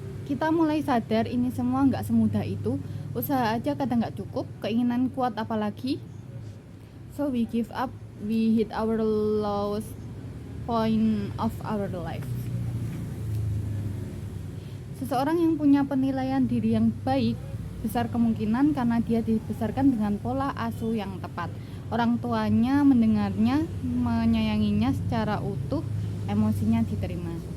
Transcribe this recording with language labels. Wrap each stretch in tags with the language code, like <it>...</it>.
<id>Kita mulai sadar ini semua gak semudah itu. Usaha aja kadang gak cukup, keinginan kuat apalagi.</id> <en>So we give up, we hit our lowest point of our life.</en> <id>Seseorang yang punya penilaian diri yang baik besar kemungkinan karena dia dibesarkan dengan pola asuh yang tepat. Orang tuanya mendengarnya, menyayanginya secara utuh, emosinya diterima.</id>